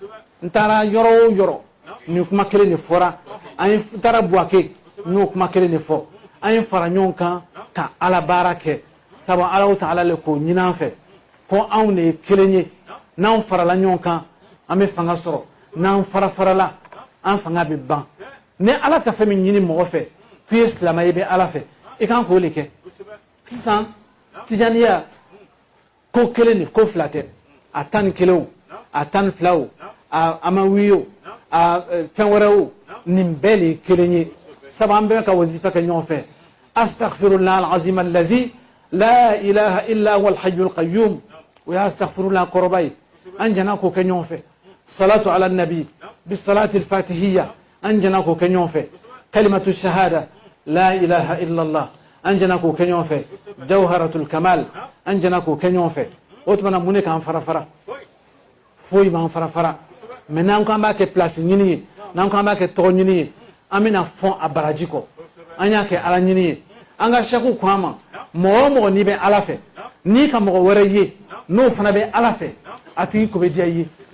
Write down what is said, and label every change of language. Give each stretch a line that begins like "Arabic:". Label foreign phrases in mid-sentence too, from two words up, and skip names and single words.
Bambara: n taara yɔrɔ o yɔrɔ nin kuma kelen de fɔra an ye taara Buwake n y'o kuma kelen de fɔ an ye fara ɲɔgɔn kan ka ala baara kɛ sabu Alahu Taala le k'o ɲini an fɛ ko anw de ye kelen ye n'anw farala ɲɔgɔn kan an bɛ fanga sɔrɔ n'an fara-farala an fanga bɛ ban ni ala ka fɛn min ɲini mɔgɔ fɛ k'i ye silamɛ i bɛ ala fɛ i kan k'o de kɛ sisan tijaniya ko kelen ni ko fila tɛ a tan ni kelen o a tan ni fila o a ma wuli o a fɛn wɛrɛ o nin bɛɛ de ye kelen ye sabu an bɛɛ ka wazifa kɛ ɲɔgɔn fɛ
Arabic: أستغفر الله العظيم الذي لا إله إلا هو الحي القيوم
Bambara: o y'a astaghfirullah kɔrɔba ye an jɛna k'o kɛ ɲɔgɔn fɛ
Arabic: الصلاة على النبي بصلاة الفاتحية
Bambara: an jɛna k'o kɛ ɲɔgɔn fɛ
Arabic: كلمة الشهادة لا إله إلا الله
Bambara: an jɛna k'o kɛ ɲɔgɔn fɛ
Arabic: جوهرة الكمال
Bambara: an jɛna k'o kɛ ɲɔgɔn fɛ o tuma na mun de k'an fara-fara foyi b'an fara-fara mɛ n'an ko an b'a kɛ pilasi ɲini ye n'an ko an b'a kɛ tɔgɔ ɲini ye an bɛna fɔn a baraji kɔ an y'a kɛ ala ɲini ye an ka sheku ko an ma mɔgɔ o mɔgɔ n'i bɛ ala fɛ n'i ka mɔgɔ wɛrɛ ye n'o fana bɛ ala fɛ a tigi ko bɛ diya i ye